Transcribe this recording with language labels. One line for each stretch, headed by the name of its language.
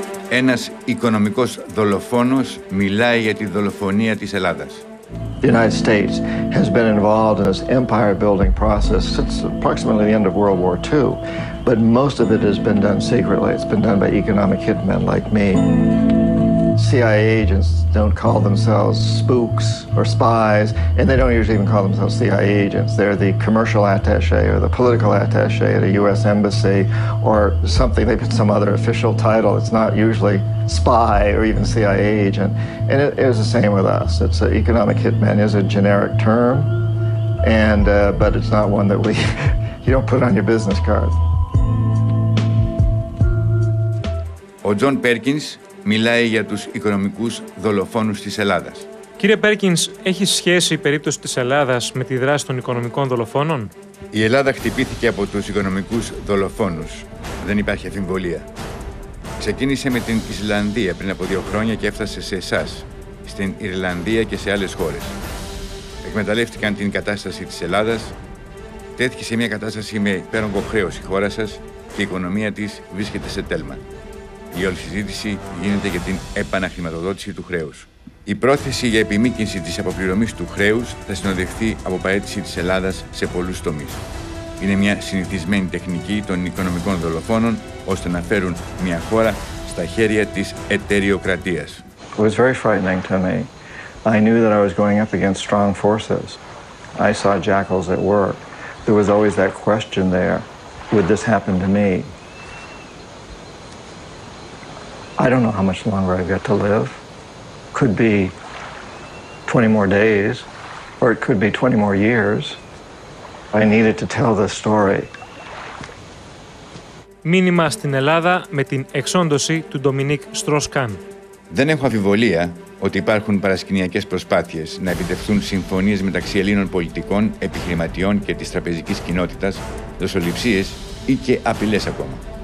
Greek: Ένας οικονομικός δολοφόνος μιλάει για τη δολοφονία της Ελλάδας.
English: The United States has been involved in this empire-building process since approximately the end of World War II, but most of it has been done secretly. It's been done by economic hitmen like me. CIA agents don't call themselves spooks or spies, and they don't usually even call themselves CIA agents. They're the commercial attaché or the political attaché at a U.S. embassy or something. They put some other official title. It's not usually spy or even CIA agent. And it is the same with us. It's economic hitman is a generic term, and but it's not one that you don't put on your business card.
Greek: Ο Τζον Πέρκινς μιλάει για τους οικονομικούς δολοφόνους της Ελλάδας. Κύριε Πέρκινς, έχει σχέση η περίπτωση της Ελλάδας με τη δράση των οικονομικών δολοφόνων? Η Ελλάδα χτυπήθηκε από τους οικονομικούς δολοφόνους. Δεν υπάρχει αμφιβολία. Ξεκίνησε με την Ισλανδία πριν από 2 χρόνια και έφτασε σε εσάς, στην Ιρλανδία και σε άλλες χώρες. Εκμεταλλεύτηκαν την κατάσταση της Ελλάδας, τέθηκε σε μια κατάσταση με υπέρογκο χρέος η χώρα σας και η οικονομία της βρίσκεται σε τέλμα. Η όλη συζήτηση γίνεται για την επαναχρηματοδότηση του χρέους. Η πρόθεση για επιμήκυνση της αποπληρωμής του χρέους θα συνοδευτεί από παραίτηση της Ελλάδας σε πολλούς τομείς. Είναι μια συνηθισμένη τεχνική των οικονομικών δολοφόνων ώστε να φέρουν μια χώρα στα χέρια της εταιρειοκρατίας.
English: It was very frightening to me. I knew that I was going up against strong forces. I saw jackals at work. There was always that question there, would this happen to me? I don't know how much longer I've got to live. Could be 20 more days, or it could be 20 more years. I needed to tell this story.
Greek: Μήνυμα στην Ελλάδα με την εξόντωση του Ντομινίκ Στρος-Καν. Δεν έχω αμφιβολία ότι υπάρχουν παρασκηνιακές προσπάθειες να επιτευχθούν συμφωνίες μεταξύ Ελλήνων πολιτικών, επιχειρηματιών και της τραπεζικής κοινότητας, δοσοληψίες ή και απειλές ακόμα.